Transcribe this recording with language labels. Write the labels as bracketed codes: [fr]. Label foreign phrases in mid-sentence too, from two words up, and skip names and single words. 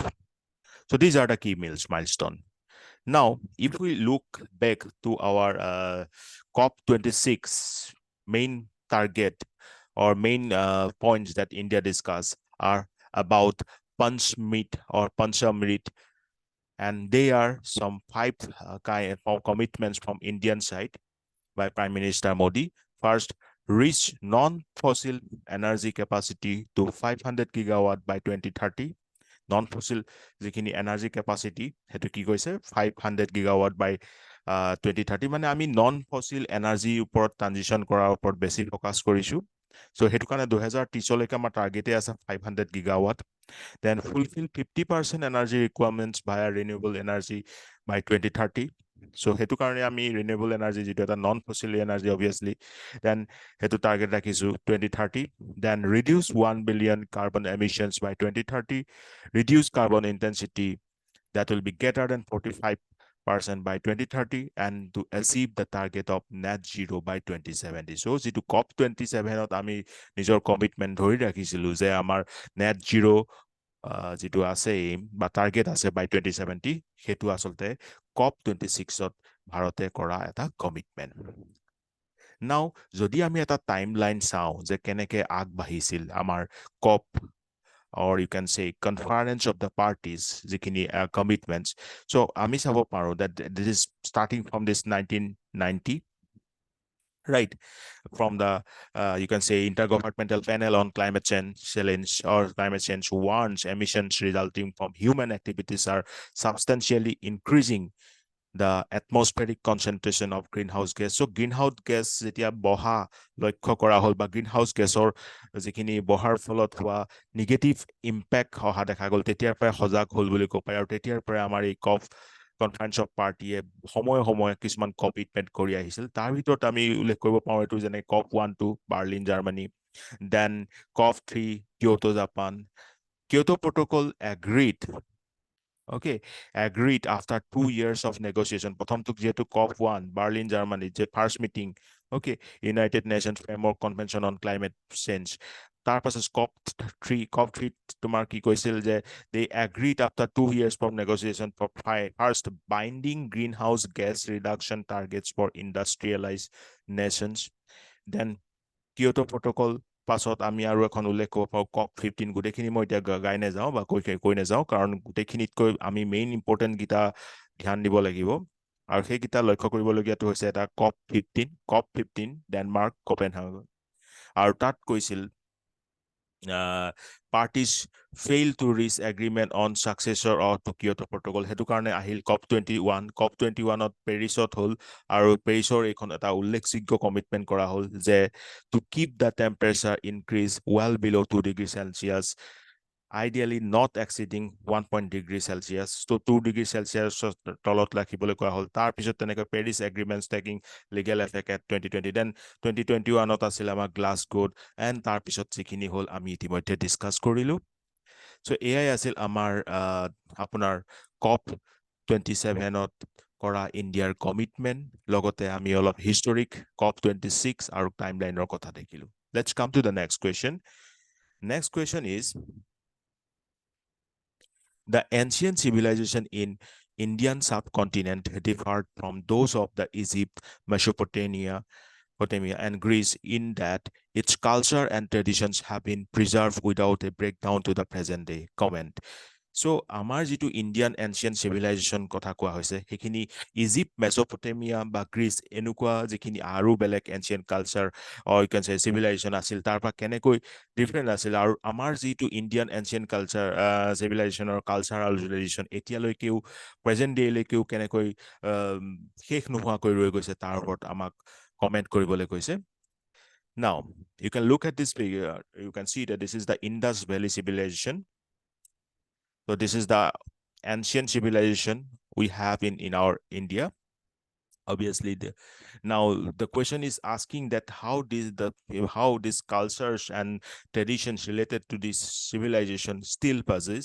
[en] So these are the key milestone. Now, if we look back to our COP26 main target or main points that India discussed are about Panchamrit or Panchamrit, and they are some five kind of commitments from Indian side by Prime Minister Modi. First, reach non-fossil energy capacity to 500 gigawatt by 2030. [as] Non-fossil যিখিনি [en] energy capacity [as] সেইটো কি কৈছে 500 [en] gigawatt by [as] 2030, মানে আমি [en] non fossil energyৰ [as] ওপৰত ট্ৰানজিশ্যন কৰাৰ ওপৰত বেছি ফকাছ কৰিছোঁ। চ' সেইটো কাৰণে 2030লৈকে আমাৰ টাৰ্গেটে আছে 500 গিগাৱাট। [en] Then fulfill 50% energy requirements via renewable energy by 2030. [as] So সেইটো কাৰণে আমি [en] renewable energy [as] যিটো এটা [en] non fossil energy obviously, then [as] সেইটো target ৰাখিছো 2030. [en] Then reduce 1 billion carbon emissions by 2030. Reduce carbon intensity that will be greater than 45% by 2030 and to achieve the target of net zero by 2070. [as] So যিটো COP27ত আমি নিজৰ কমিটমেন্ট ধৰি ৰাখিছিলো যে আমাৰ [en] net zero [as] যিটো আছে এইম বা টাৰ্গেট আছে বাই 2070, সেইটো আচলতে COP26ত ভাৰতে কৰা এটা কমিটমেন্ট। নাও যদি আমি এটা [en] time line [as] চাওঁ যে কেনেকে আগবাঢ়িছিল আমাৰ [en] COP or you can say conference of the parties [as] যিখিনি commitments. [en] So [as] আমি চাব পাৰো [en] that this is starting from this 1990, right? From the you can say intergovernmental panel on climate change challenge or climate change warns emissions resulting from human activities are substantially increasing the atmospheric concentration of greenhouse gas. [as] So [en] greenhouse gas [as] যেতিয়া বহা লক্ষ্য কৰা হ'ল বা [en] greenhouse gasৰ [as] যিখিনি বহাৰ ফলত হোৱা [en] negative impact [as] অহা দেখা গ'ল, তেতিয়াৰ পৰাই সজাগ হ'ল বুলি ক'ব পাৰি। আৰু তেতিয়াৰ পৰাই আমাৰ এই COP [en] conference of partyয়ে [as] সময়ে সময়ে কিছুমান কমিটমেন্ট কৰি আহিছিল। তাৰ ভিতৰত আমি উল্লেখ কৰিব পাৰোঁ এইটো যেনে COP12 বাৰ্লিন জাৰ্মানী, দেন COP3 কিয়োটো জাপান, [en] Kyoto Protocol agreed after 2 years of negotiation. [as] প্ৰথমটো যিহেতু COP1 বাৰ্লিন জাৰ্মানী যে [en] first meeting, [as] ইউনাইটেড নেশ্যনছ ফ্ৰেমৱৰ্ক কনভেনশ্যন অন ক্লাইমেট চেঞ্জ। তাৰ পাছত COP3 তোমাৰ কি কৈছিল যে [en] they agreed after 2 years from negotiation for first binding greenhouse gas reduction targets for industrialized nations. [as] Then Kyoto Protocol পাছত আমি আৰু এখন উল্লেখ কৰিব পাৰোঁ COP15। গোটেইখিনি মই এতিয়া গাই নাযাওঁ বা কৈ নাযাওঁ, কাৰণ গোটেইখিনিতকৈ আমি [en] main important [as] কেইটা ধ্যান দিব লাগিব। আৰু সেইকেইটা লক্ষ্য কৰিবলগীয়াটো হৈছে এটা COP15 ডেনমাৰ্ক কোপেনহেগন। আৰু তাত কৈছিল [en] parties fail to reach agreement on successor of Kyoto Protocol। [as] সেইটো কাৰণে আহিল COP21ত পেৰিছত হ'ল, আৰু পেৰিছৰ এইখন এটা উল্লেখযোগ্য কমিটমেন্ট কৰা হ'ল যে [en] to keep the temperature increase well below 2 degrees Celsius, ideally not exceeding 1 degree Celsius. [as] So 2 [en] degree Celsius [as] তলত ৰাখিবলৈ কোৱা হ'ল। তাৰপিছত তেনেকৈ [en] Paris agreements taking legal effect at 2020। [as] দেন 2021ত আছিল আমাৰ গ্লাছগোত, এণ্ড তাৰপিছত যিখিনি হ'ল আমি ইতিমধ্যে ডিছকাছ কৰিলোঁ। চ' এয়াই আছিল আমাৰ আপোনাৰ COP27ত কৰা ইণ্ডিয়াৰ কমিটমেণ্ট। লগতে আমি অলপ হিষ্টৰিক COP26 আৰু টাইমলাইনৰ কথা দেখিলোঁ। [en] Let's come to the next question. Next question is, the ancient civilization in Indian subcontinent differed from those of the Egypt, Mesopotamia, and Greece in that its culture and traditions have been preserved without a breakdown to the present day. Comment. So [as] আমাৰ যিটো [en] Indian ancient civilization [as] কথা কোৱা হৈছে সেইখিনি ইজিপ্ট মেছ'পটেমিয়া বা গ্ৰীচ এনেকুৱা যিখিনি আৰু বেলেগ [en] ancient culture you can say civilization [as] আছিল তাৰ পৰা কেনেকৈ ডিফাৰেণ্ট আছিল আৰু আমাৰ যিটো [en] Indian ancient culture civilizationৰ cultural relation [as] এতিয়ালৈকেও [en] present dayলৈকেও [as] কেনেকৈ শেষ নোহোৱাকৈ ৰৈ গৈছে তাৰ ওপৰত আমাক কমেণ্ট কৰিবলৈ কৈছে [en] Now, you can look at this figure. You can see that this is the Indus Valley civilization. So this is the ancient civilization we have in our India. Obviously, now the question is asking that how these cultures and traditions related to this civilization still persists.